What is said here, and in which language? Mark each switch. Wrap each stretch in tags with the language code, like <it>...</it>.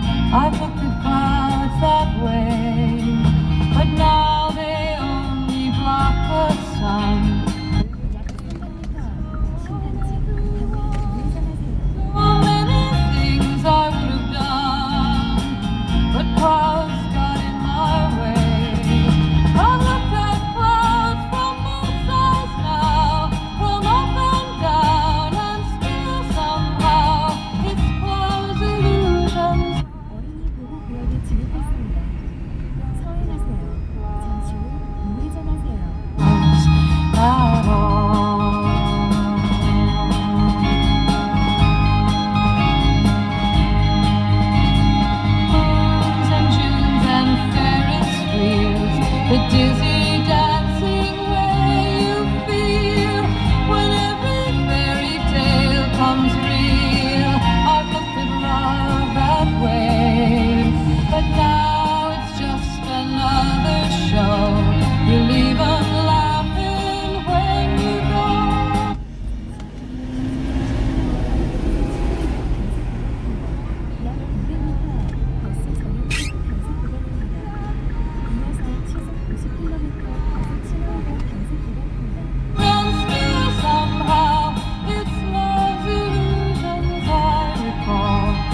<en>I've looked at clouds that way, but now they only block the sun.</en> <ko>약 300m 앞 신단지 방면 우회전하세요.</ko> <en>So many things I would have done, but clouds got in my way. I've looked at clouds from both sides now, from up and down, and still somehow it's clouds illusions.</en> <ko>어린이 보호 구역에 진입했습니다. 서행하세요. 잠시 후 우회전하세요.</ko> <en>At all. Moons and Junes and Ferris wheels, the dizzy dancing way you feel when every fairy tale comes real. I've looked at love that way, but now it's just another show. You leave 'em laughing when you go.</en> <ko>약 200m 앞 버스 전용차 단속 구간입니다. 이어서 시속 90km 과속 신호위반 단속 구간입니다.</ko> <en>And still somehow it's love's illusions I recall.</en>